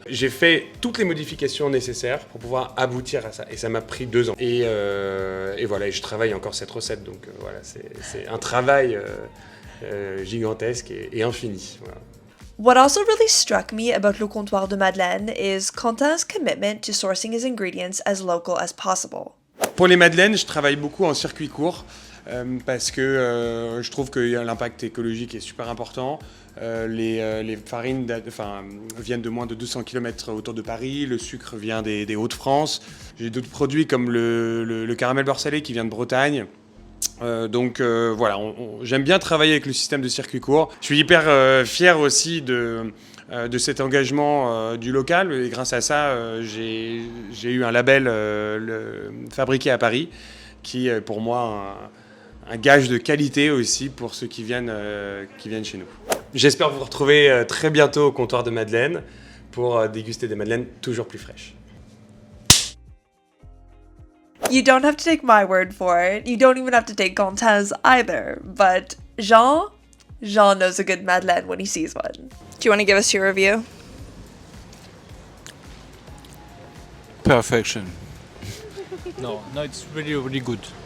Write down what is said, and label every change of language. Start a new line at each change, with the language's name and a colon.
French: J'ai fait toutes les modifications nécessaires pour pouvoir aboutir à ça. Et ça m'a pris 2 ans. Et voilà, et je travaille encore cette recette. Donc voilà, c'est un travail gigantesque et infini. Voilà.
English: What also really struck me about le Comptoir de Madeleine is Quentin's commitment to sourcing his ingredients as local as possible.
French: Pour les madeleines, je travaille beaucoup en circuit court parce que je trouve que l'impact écologique est super important. Les farines viennent de moins de 200 km autour de Paris, le sucre vient des Hauts-de-France. J'ai d'autres produits comme le caramel beurre salé qui vient de Bretagne. Donc voilà, j'aime bien travailler avec le système de circuit court. Je suis hyper fier aussi de cet engagement du local et grâce à ça, j'ai eu un label fabriqué à Paris qui est pour moi un gage de qualité aussi pour ceux qui viennent chez nous. J'espère vous retrouver très bientôt au comptoir de Madeleine pour déguster des madeleines toujours plus fraîches.
English: You don't have to take my word for it. You don't even have to take Quentin's either. But Jean knows a good madeleine when he sees one. Do you want to give us your review? Perfection. No, it's really good.